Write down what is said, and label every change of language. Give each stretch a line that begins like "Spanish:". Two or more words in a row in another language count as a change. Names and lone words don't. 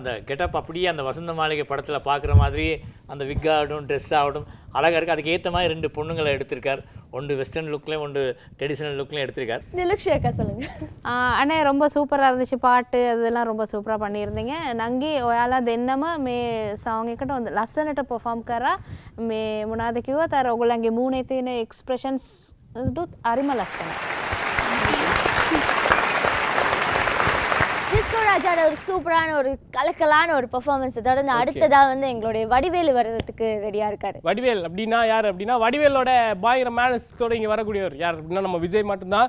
Tamil: அந்த கெட்டப் அப்படியே அந்த வசந்த மாளிகை படத்தில் பார்க்குற மாதிரி அந்த விக் ஆகட்டும் ட்ரெஸ் ஆகட்டும் அழகாக இருக்குது. அதுக்கு ஏற்ற மாதிரி 2 பொண்ணுங்களை எடுத்திருக்கார். ஒன்று
English: western look
Tamil: ஒன்று
English: traditional look
Tamil: எடுத்திருக்கார். நிலுக்ஷேக்கா சொல்லுங்க. அண்ணே ரொம்ப சூப்பராக இருந்துச்சு. பாட்டு அதெல்லாம் ரொம்ப சூப்பராக பண்ணியிருந்தீங்க.
Sinhala: நங்கி ඔයාලා දෙන්නම මේ සෝං එකට හොඳ ලස්සනට perform කරා. මේ මොනවාද කිව්වත් අර ඔයගොල්ලන්ගේ මූණේ තියෙන expressions දුත් අරිම ලස්සනයි.
Tamil: டிஸ்கோ ராஜாவோட ஒரு சூப்பரான ஒரு கலக்கலான ஒரு பெர்ஃபார்மன்ஸ் தொடர்ந்து அடுத்ததா வந்து எங்களுடைய வடிவேல் வர்றதுக்கு ரெடியா இருக்காரு. வடிவேல் அப்படின்னா யார் அப்படின்னா வடிவேலோட பயங்கர மேனஸோட இங்கே வரக்கூடியவர் யார் அப்படின்னா நம்ம விஜய் மட்டும்தான்.